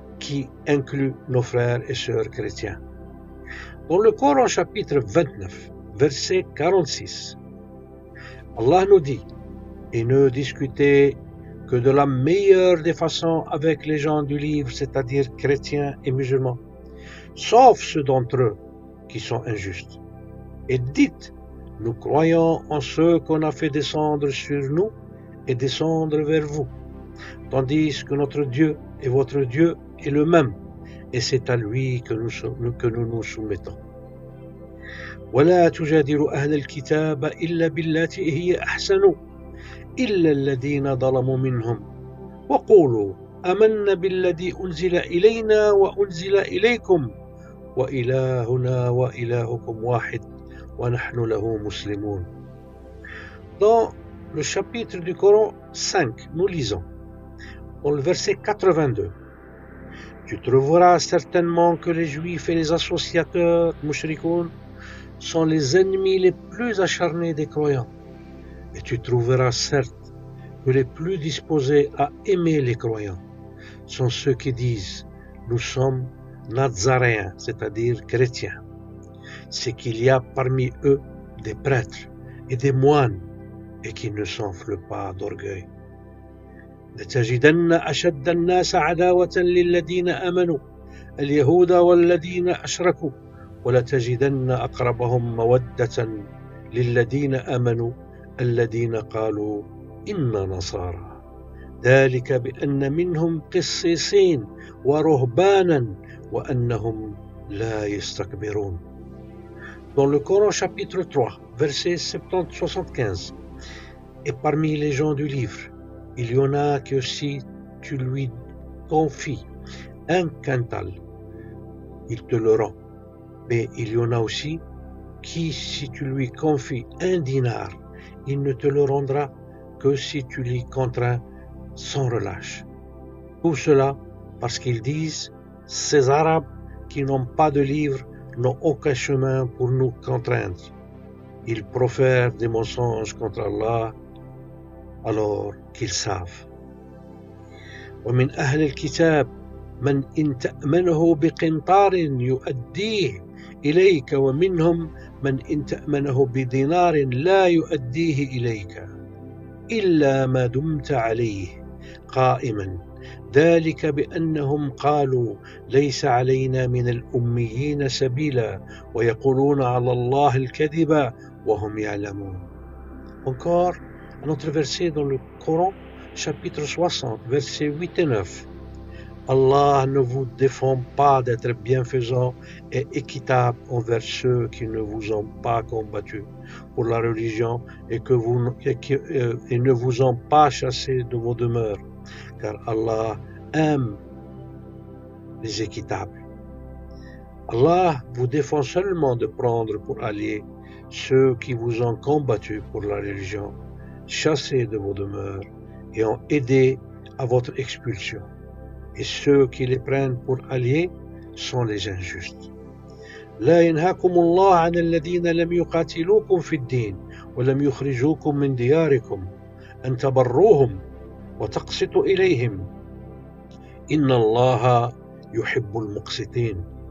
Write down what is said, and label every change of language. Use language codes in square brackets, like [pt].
[fr] qui inclut nos frères et sœurs chrétiens. Dans le Coran chapitre 29, verset 46, Allah nous dit « Et ne discutez que de la meilleure des façons avec les gens du livre, c'est-à-dire chrétiens et musulmans, sauf ceux d'entre eux qui sont injustes. Et dites, nous croyons en ceux qu'on a fait descendre sur nous et descendre vers vous, tandis que notre Dieu et votre Dieu est le même, et c'est à lui que nous nous soumettons. [ar] ولا تجادلوا أهل الكتاب إلا بالتي هي أحسن إلا الذين ظلموا منهم وقولوا آمنا بالذي أنزل إلينا وأنزل إليكم وإلهنا وإلهكم واحد ونحن له مسلمون. [fr] Dans le chapitre du Coran 5, nous lisons, dans le verset 82, tu trouveras certainement que les Juifs et les associateurs mushrikoun sont les ennemis les plus acharnés des croyants. Et tu trouveras certes que les plus disposés à aimer les croyants sont ceux qui disent « Nous sommes nazaréens », c'est-à-dire chrétiens. C'est qu'il y a parmi eux des prêtres et des moines et qui ne s'enflent pas d'orgueil. [ar] لتجدن أشد الناس عداوة للذين آمنوا اليهود والذين أشركوا ولتجدن أقربهم مودة للذين آمنوا الذين قالوا إنا نصارى ذلك بأن منهم قسيسين ورهبانا وأنهم لا يستكبرون. [fr] Dans le Coran chapitre 3, verset 70-75, et parmi les gens du livre, il y en a que si tu lui confies un quintal, il te le rend. Mais il y en a aussi qui, si tu lui confies un dinar, il ne te le rendra que si tu l'y contrains sans relâche. Tout cela parce qu'ils disent « Ces Arabes qui n'ont pas de livre n'ont aucun chemin pour nous contraindre. Ils profèrent des mensonges contre Allah alors qu'ils savent. [ar] » ومن أهل الكتاب من إن تأمنه بقنطار يؤديه إليك ومنهم من إن تأمنه بدينار لا يؤديه إليك إلا ما دمت عليه قائما ذلك بأنهم قالوا ليس علينا من الأميين سبيلا ويقولون على الله الكذب وهم يعلمون. [fr] Encore un autre verset dans le Coran, chapitre 60, versets 8 et 9. Allah ne vous défend pas d'être bienfaisant et équitable envers ceux qui ne vous ont pas combattu pour la religion et ne vous ont pas chassé de vos demeures, car Allah aime les équitables. Allah vous défend seulement de prendre pour alliés ceux qui vous ont combattu pour la religion, chassés de vos demeures et ont aidé à votre expulsion. Et ceux qui les prennent pour alliés sont les injustes. [ar] لا ينهاكم الله عن الذين لم يقاتلوكم في الدين ولم يخرجوكم من دياركم أن تبروهم وتقسطوا إليهم إن الله يحب المقسطين.